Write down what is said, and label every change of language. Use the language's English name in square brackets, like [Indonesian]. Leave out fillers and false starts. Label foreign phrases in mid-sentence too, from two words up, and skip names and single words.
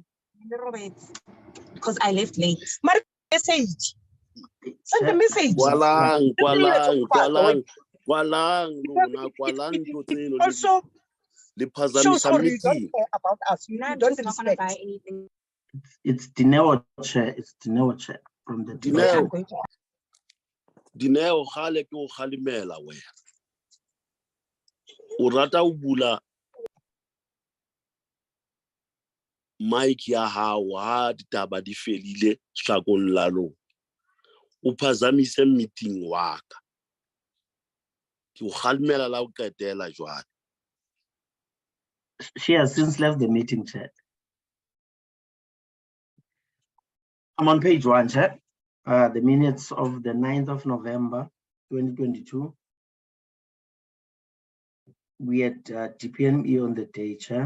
[English] Because I left late. Message. Send the message. [Southern Sotho] Kwalang. [English] Also, shows or you don't care about us. You don't respect. Buy anything. It's Dineo, Chair. It's Dineo, Chair. From the [Southern Sotho] Dineo khale ke o khalimela we. O rata o bula mic ya hao ha ditaba di felile hlakong la lona. O phazamise meeting wa ka. Ke o khalimela la o qetela jwale. [English] She has since left the meeting, Chair. I'm on page 1, Chair. The minutes of the 9th of November, 2022. We had DPME on the day, Chair.